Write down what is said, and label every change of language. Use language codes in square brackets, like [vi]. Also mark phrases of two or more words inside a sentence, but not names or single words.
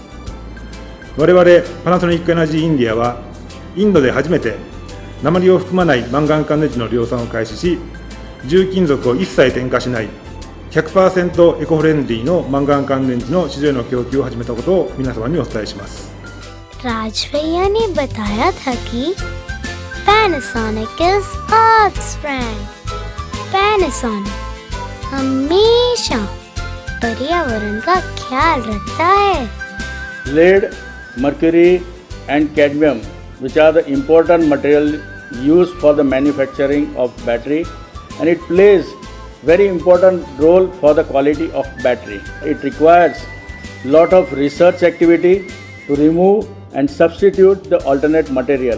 [ja] 我々パナソニックエナジーインディアはインドで初めて鉛を含まないマンガン乾電池の量産を開始し、重金属を一切添加しない 100% エコフレンデリーのマンガン乾電池の市場への供給を始めたことを皆様にお伝えします。 [hi] राज भैया ने बताया था कि [en] Panasonic is Earth's friend. [hi] पैनासोनिक हमेशा पर्यावरण का ख्याल रखता है। [en] Lead, mercury and cadmium, which are the important material used for the manufacturing of battery, and it plays very important role for the quality of battery. It requires lot of research activity to remove and substitute the alternate material.